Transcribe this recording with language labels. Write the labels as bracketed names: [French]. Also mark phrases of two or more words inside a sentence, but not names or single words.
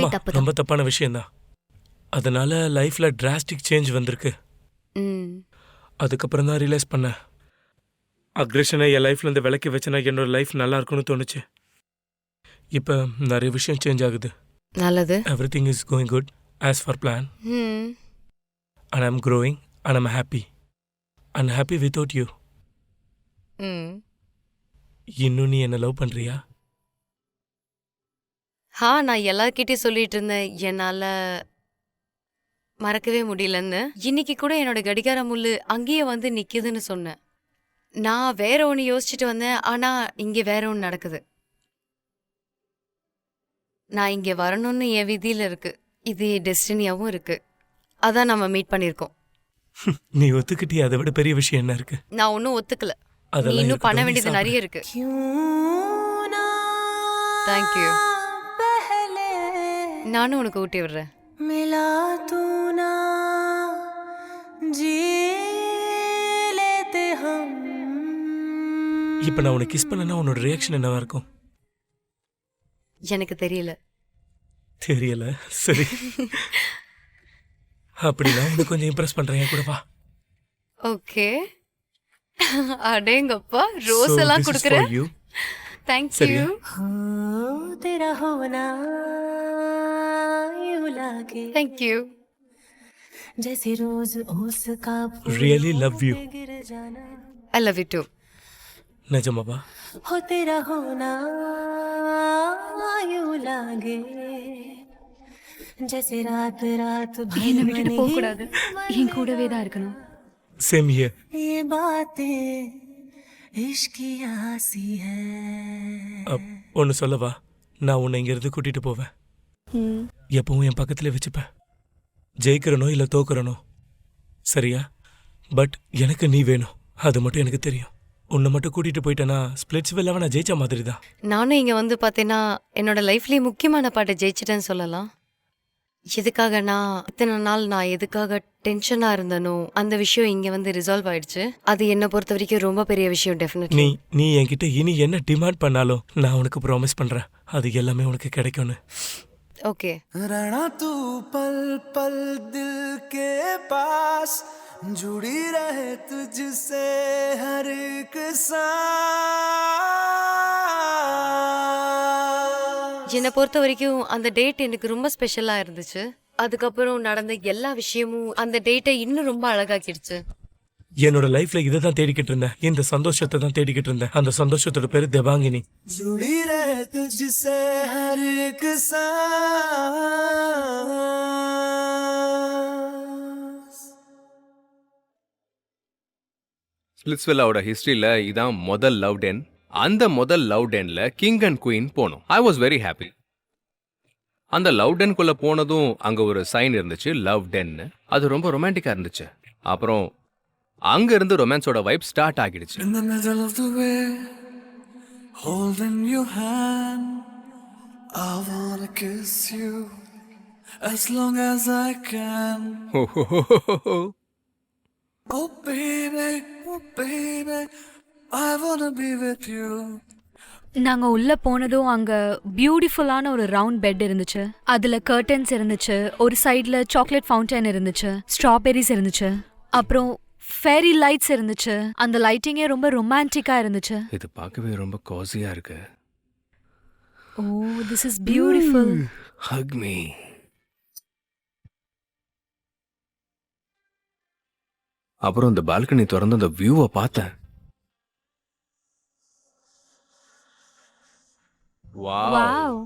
[Tamil] ஆமா, தப்பு. ரொம்ப தப்பான விஷயம்தான். அதனால லைஃப்ல [English] drastic change [Tamil] வந்திருக்கு. அதுக்கப்புறம் தான் ரியலைஸ் பண்ணேன், அக்ரெஷனை என் லைஃப்ல இருந்து விலக்கி வச்சேன்னா என்னோட லைஃப் நல்லா இருக்கும்னு தோணுச்சு. இப்போ நிறைய விஷயம் சேஞ்ச் ஆகுது. நல்லது. [English] everything is going good as far plan. ம். and I'm growing and I'm happy and happy without you. ம். [Tamil] இன்னும் நீ என்ன லவ் பண்றியா? நான் எல்லார்கிட்டயும் சொல்லிட்டு இருந்தேன் என்னால மறக்கவே முடியலன்னு. இன்னைக்கு கூட என்னோட கடிகார முள்ளு அங்கேயே வந்து நிக்குதுன்னு சொன்னேன். நான் வேற ஒன்று யோசிச்சுட்டு வந்தேன், ஆனா இங்க வேற ஒன்று நடக்குது. நான் இங்க வரணும்னு என் விதியில இருக்கு. இது டெஸ்டினியாவும் இருக்கு. அதான் நம்ம மீட் பண்ணிருக்கோம். நீ ஒத்துக்கிட்டே அதை விட பெரிய விஷயம் என்ன இருக்கு? நான் ஒன்னும் ஒத்துக்கல. நீ அதெல்லாம் இன்னும் பண்ண இருக்கட்டும், நீ வேண்டியது நிறைய இருக்கு. தேங்க்யூ. நானும் உனக்கு ஊட்டி விடுறேன். [Hindi] मिला तू ना जी लेते हम. [Tamil] இப்போ நான் உனக்கு கிஸ் பண்ணனா உன்னோட ரியாக்ஷன் என்னவா இருக்கும்? எனக்கு தெரியல. தெரியல. சரி, அப்படின்னா உனக்கு கொஞ்சம் இம்ப்ரெஸ் பண்றேன், என் கூட வா. ஓகே. அடேங்கப்பா, ரோஸ் [English] So, [Tamil] எல்லாம் [English] this is [Tamil] கொடுக்குற. [English] for you. [Tamil] தேங்க்யூ. சரியா? [Hindi] तेरा होना यूं लागे [Tamil] தேங்க்யூ. [Hindi] जैसे रोज ओस का [English] Really love you. [Hindi] गिर जाना. [English] I love you too. [Tamil] நிஜமாவா? [Hindi] हो तेरा होना यूं लागे जैसे रात रात भर [Tamil] என்னை விட்டுட்டு [Hindi] बने [Tamil] போக கூடாது, என் கூடவே தான் இருக்கணும். [English] same here. [Hindi] ये बातें इश्क की आसी है. [Tamil] ஒன்று சொல்லவா? நான் உன்னை இங்கிருந்து கூட்டிட்டு போவேன். எப்பவும் என் பக்கத்துல வச்சுப்பேன். ஜெயிக்கிறனோ இல்லை தோக்குறனோ, சரியா? பட் எனக்கு நீ வேணும், அது மட்டும் எனக்கு தெரியும். உன்னை மட்டும் கூட்டிட்டு போயிட்டேன்னா ஸ்பிளிட்ஸ் வில்லாவை நான் ஜெயிச்ச மாதிரி தான். நானும் இங்க வந்து பார்த்தேன்னா என்னோட லைஃப்லயே முக்கியமான பாட்டை ஜெயிச்சிட்டேன்னு சொல்லலாம். எதுக்காக நான் இத்தனை நாள் நான் எதுக்காக டென்ஷனா இருந்தனோ அந்த விஷயம் இங்க வந்து ரிசால்வ் ஆயிடுச்சு. அது என்னை பொறுத்த வரைக்கும் ரொம்ப பெரிய விஷயம். டெஃபினெட்லி. நீ என்கிட்ட இனி என்ன டிமாண்ட் பண்ணாலும் நான் உனக்கு ப்ராமிஸ் பண்றேன், அது எல்லாமே உனக்கு கிடைக்கும்னு. ஓகே. [Hindi] रहना तू पल पल दिल के पास, जुड़ी रहे तुझसे हर एक सांस. [Tamil] என்னை பொறுத்த வரைக்கும் அந்த டேட் எனக்கு ரொம்ப ஸ்பெஷலா இருந்துச்சு. அதுக்கப்புறம் நடந்த எல்லா விஷயமும் அந்த டேட்டை இன்னும் ரொம்ப அழகாக்கிடுச்சு. என்னோட லைஃப்ல இதை தான் தேடிக்கிட்டு இருந்தேன், இந்த சந்தோஷத்தை தான் தேடிக்கிட்டு இருந்தேன். அந்த சந்தோஷத்தோட பேரு தேவாங்கினி. [Hindi] जुड़ी रहे तुझसे हर एक सांस. [Tamil] ஸ்பிளிட்ஸ்வில்லாவோட ஹிஸ்டரியில் இதான் முதல் [English] love den. [Tamil] அந்த முதல் லவ் டென்ல [English] king and queen [Tamil] போனோம். [English] I was very happy. [Tamil] அந்த லவ் டென்குள்ள போனதும் அங்க ஒரு சைன் இருந்துச்சு, [English] லவ் டென்னு. [Tamil] அது ரொம்ப ரொமான்டிக்கா இருந்துச்சு. அப்புறம் அங்க இருந்து ரொமான்ஸோட [English] vibe start [Tamil] ஆகிடுச்சு. [English] In the middle of the way, holding your hand, I wanna kiss you as long as I can. Oh baby, I wanna be with you. [Tamil] நாங்க உள்ள போனதும் அங்க பியூட்டிஃபுல்லான ஒரு [English] round bed [Tamil] இருந்துச்சு. அதுல கர்டன்ஸ் இருந்துச்சு. ஒரு சைடுல [English] chocolate fountain [Tamil] இருந்துச்சு, ஸ்ட்ராபெரிஸ் இருந்துச்சு, அப்புறம் [English] fairy lights [Tamil] இருந்துச்சு. அந்த லைட்டிங்கே ரொம்ப ரொமான்டிக்கா இருந்துச்சு. இது பார்க்கவே ரொம்ப காசியா இருக்கு. ஓ, [English] this is beautiful. hug me. [Tamil] அப்புறம் இந்த பால்கனி திறந்து அந்த வியூவை பார்த்தேன். வாவ்.